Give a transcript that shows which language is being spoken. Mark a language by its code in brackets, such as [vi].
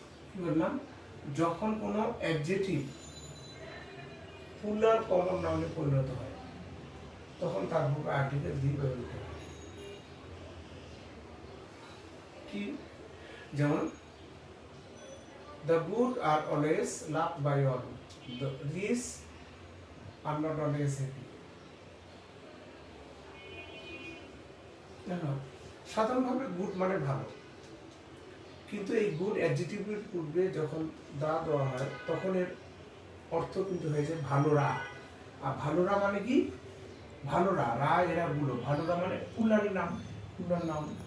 [bn] কি বললাম, যখন কোনো অ্যাডজেক্টিভ প্লুরাল কমন নাউনে পরিণত হয়, তখন তার পূর্বে আর্টিকেল দি ব্যবহৃত হয়। কি, যেমন [en] the good are always loved by all, the rich are not always happy। [bn] সাধারণভাবে গুড মানে ভালো, কিন্তু এই গুড অ্যাডজেক্টিভের পূর্বে যখন দা দেওয়া হয়, তখন এর অর্থ কিন্তু হয়ে যায় ভালোরা। আর ভালোরা মানে কি, ভালোরা, রা এরা গুলো, ভালোরা মানে প্লুরাল নাম।